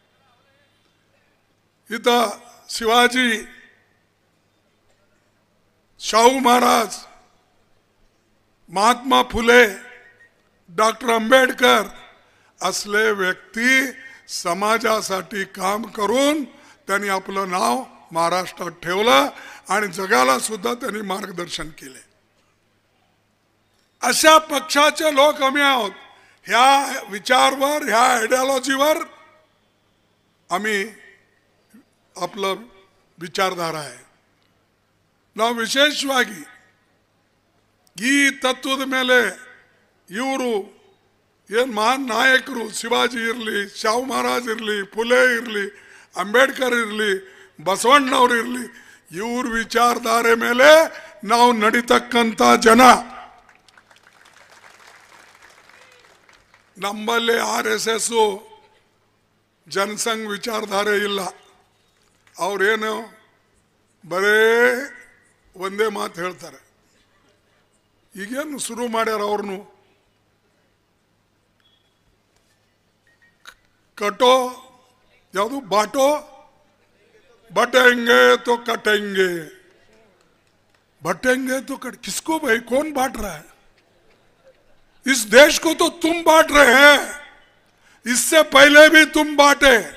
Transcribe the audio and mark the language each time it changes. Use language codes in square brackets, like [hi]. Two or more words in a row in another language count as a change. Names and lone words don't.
[mr] इथं शिवाजी, शाहू महाराज, महात्मा फुले, डॉक्टर आंबेडकर असले व्यक्ती समाजासाठी काम करून त्यांनी आपलं नाव महाराष्ट्रात ठेवलं आणि जगाला सुद्धा त्यांनी मार्गदर्शन केले. अशा पक्षाचे लोक आम्ही आहोत. ह्या विचारवर, ह्या आयडियोलॉजीवर आम्ही आपलं ವಿಚಾರಧಾರ है. [kn] ನಾವು ವಿಶೇಷವಾಗಿ ಈ ತತ್ವದ ಮೇಲೆ ಇವರು ಏನು ಮಹಾನ್ ನಾಯಕರು ಶಿವಾಜಿ ಇರಲಿ, ಶಾಹು ಮಹಾರಾಜ್ ಇರಲಿ, ಫುಲೆ ಇರಲಿ, ಅಂಬೇಡ್ಕರ್ ಇರಲಿ, ಬಸವಣ್ಣನವರು ಇರಲಿ, ಇವ್ರ ವಿಚಾರಧಾರೆ ಮೇಲೆ ನಾವು ನಡೀತಕ್ಕಂಥ ಜನ. ನಮ್ಮಲ್ಲಿ RSS ಜನಸಂಘ ವಿಚಾರಧಾರೆ ಇಲ್ಲ. ಅವ್ರೇನು ಬರೇ ಒಂದೇ ಮಾತು ಹೇಳ್ತಾರೆ. ಈಗೇನು ಶುರು ಮಾಡ್ಯಾರ ಅವ್ರನ್ನು [hi] कटो यादू बांटो बटेंगे तो कटेंगे, बटेंगे तो किसको भाई, कौन बांट रहा है? इस देश को तो तुम बांट रहे हैं, इससे पहले भी तुम बांटे.